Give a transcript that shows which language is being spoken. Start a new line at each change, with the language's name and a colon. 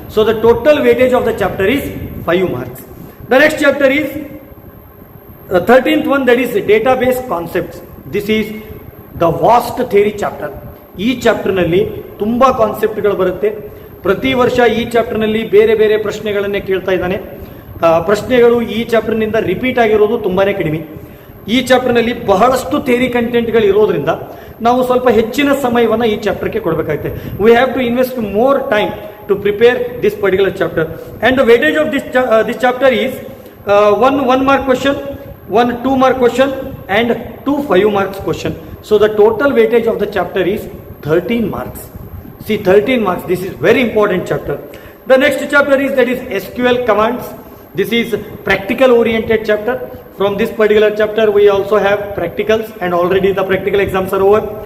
English: So the total weightage of the chapter is 5 marks. The next chapter is 13th one, that is database concepts. This is the vast theory chapter.
Kannada: ಈ ಚಾಪ್ಟರ್ನಲ್ಲಿ ತುಂಬ ಕಾನ್ಸೆಪ್ಟ್ಗಳು ಬರುತ್ತೆ. ಪ್ರತಿ ವರ್ಷ ಈ ಚಾಪ್ಟರ್ನಲ್ಲಿ ಬೇರೆ ಬೇರೆ ಪ್ರಶ್ನೆಗಳನ್ನೇ ಕೇಳ್ತಾ ಇದ್ದಾನೆ. ಪ್ರಶ್ನೆಗಳು ಈ ಚಾಪ್ಟರ್ನಿಂದ ರಿಪೀಟ್ ಆಗಿರೋದು ತುಂಬಾ ಕಡಿಮೆ. ಈ ಚಾಪ್ಟರ್ನಲ್ಲಿ ಬಹಳಷ್ಟು ಥಿಯರಿ ಕಂಟೆಂಟ್ಗಳು ಇರೋದ್ರಿಂದ ನಾವು ಸ್ವಲ್ಪ ಹೆಚ್ಚಿನ ಸಮಯವನ್ನು ಈ ಚಾಪ್ಟರ್ಗೆ ಕೊಡಬೇಕಾಗುತ್ತೆ.
English: We have to invest more time to prepare this particular chapter. And the weightage of this chapter is 1 mark question, 1 2 mark question and 2 5 marks question. So the total weightage of the chapter is 13 marks. See, 13 marks. This is very important chapter. The next chapter is, that is SQL commands. This is practical oriented chapter. From this particular chapter we also have practicals, and already the practical exams are over.